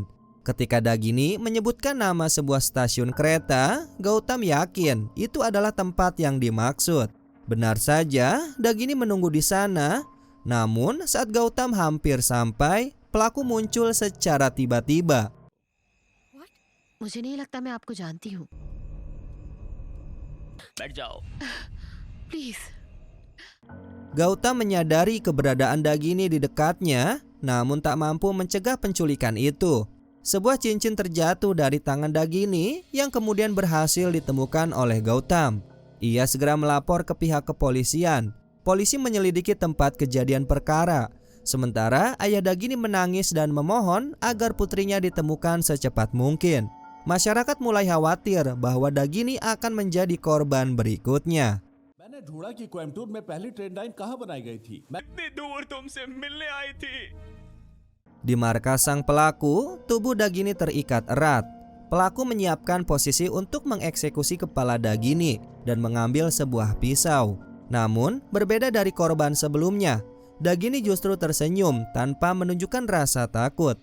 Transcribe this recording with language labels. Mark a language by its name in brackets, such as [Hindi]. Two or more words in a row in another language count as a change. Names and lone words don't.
[Indonesian] Ketika Dagini menyebutkan nama sebuah stasiun kereta, Gautam yakin itu adalah tempat yang dimaksud. Benar saja, Dagini menunggu di sana. Namun saat Gautam hampir sampai, pelaku muncul secara tiba-tiba. [Hindi] मुझे नहीं लगता मैं आपको जानती हूँ. बैठ जाओ. Please. [Indonesian] Gautam menyadari keberadaan Dagini di dekatnya, namun tak mampu mencegah penculikan itu. Sebuah cincin terjatuh dari tangan Dagini yang kemudian berhasil ditemukan oleh Gautam. Ia segera melapor ke pihak kepolisian. Polisi menyelidiki tempat kejadian perkara. Sementara ayah Dagini menangis dan memohon agar putrinya ditemukan secepat mungkin. Masyarakat mulai khawatir bahwa Dagini akan menjadi korban berikutnya. [Hindi] मैंने ढूंढा कि कोयम्बटूर में पहली ट्रेन लाइन कहाँ बनाई गई थी. इतनी दूर तुमसे मिलने आई थी. [Indonesian] Di markas sang pelaku, tubuh Dagini terikat erat. Pelaku menyiapkan posisi untuk mengeksekusi kepala Dagini dan mengambil sebuah pisau. Namun, berbeda dari korban sebelumnya, Dagini justru tersenyum tanpa menunjukkan rasa takut.